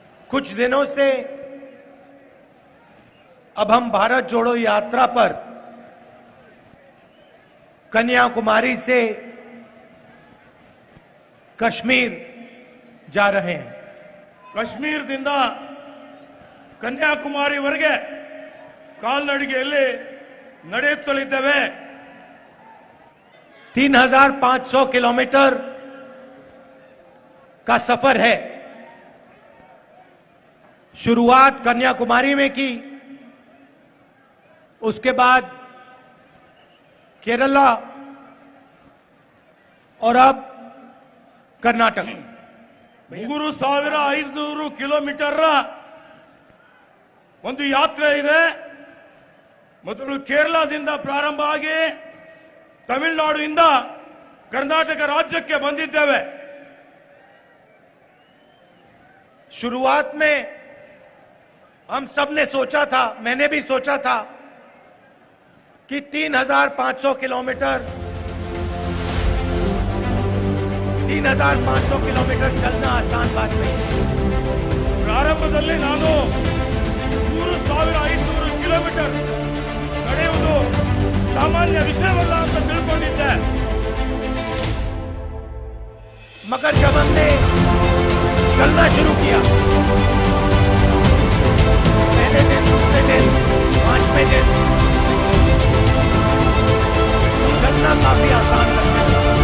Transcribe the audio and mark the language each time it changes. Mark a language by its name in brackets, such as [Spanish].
[Hindi] कुछ दिनों से अब हम भारत जोड़ो यात्रा पर कन्याकुमारी से कश्मीर जा रहे हैं। [Kannada] कश्मीर ದಿಂದ ಕನ್ಯಾಕುಮಾರಿವರೆಗೆ ಕಾಲ್ನಡಿಗೆಯಲ್ಲಿ ನಡೆಯುತ್ತಲಿದ್ದೇವೆ। [Hindi] 3500 किलोमीटर का सफर है। शुरुआत कन्याकुमारी में की, उसके बाद केरला और अब कर्नाटक। [Kannada] 3500 ಕಿಲೋಮೀಟರ್ ಒಂದು ಯಾತ್ರೆ ಇದೆ। ಮೊದಲು ಕೇರಳದಿಂದ ಪ್ರಾರಂಭ ಆಗಿ ತಮಿಳುನಾಡಿನಿಂದ कर्नाटक राज्यಕ್ಕೆ ಬಂದಿದ್ದೇವೆ। [Hindi] शुरुआत में हम सब ने सोचा था, मैंने भी सोचा था कि 3500 किलोमीटर 3500 किलोमीटर चलना आसान बात नहीं। [Kannada] ಪ್ರಾರಂಭದಲ್ಲಿ ನಾನು 3500 ಕಿಲೋಮೀಟರ್ ನಡೆಯುವುದು ಸಾಮಾನ್ಯ ವಿಷಯವಲ್ಲ ಅಂತ ತಿಳ್ಕೊಂಡಿದ್ದೆ। [Hindi] मगर जब हमने चलना शुरू किया, पहले दिन, दूसरे दिन, 5वें दिन चलना काफी आसान लगता है।